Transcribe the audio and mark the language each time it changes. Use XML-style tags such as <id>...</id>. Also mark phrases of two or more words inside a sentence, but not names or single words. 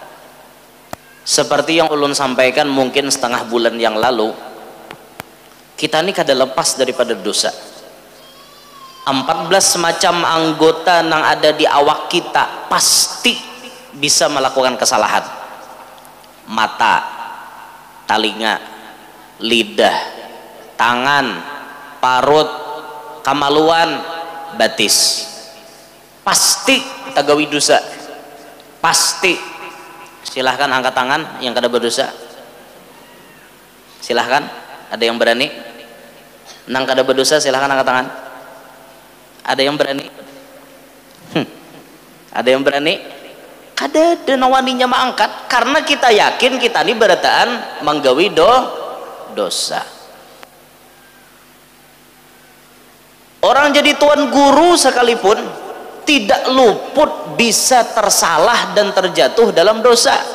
<id>Seperti yang ulun sampaikan mungkin setengah bulan yang lalu, kita ini kada lepas daripada dosa. 14 semacam anggota yang ada di awak kita pasti bisa melakukan kesalahan. Mata,</id> <bjn>telinga, lidah, tangan, parut, kamaluan, batis, pasti tagawi dosa, pasti.</bjn> <id>Silahkan angkat tangan yang kada berdosa, silahkan. Ada yang berani nang kada berdosa? Silahkan angkat tangan. Ada yang berani? Ada yang berani?</id> <bjn>Kada ada nawaninya mengangkat, karena kita yakin kita ini berataan menggawi dosa.</bjn> <id>Orang jadi tuan guru sekalipun tidak luput bisa tersalah dan terjatuh dalam dosa.</id>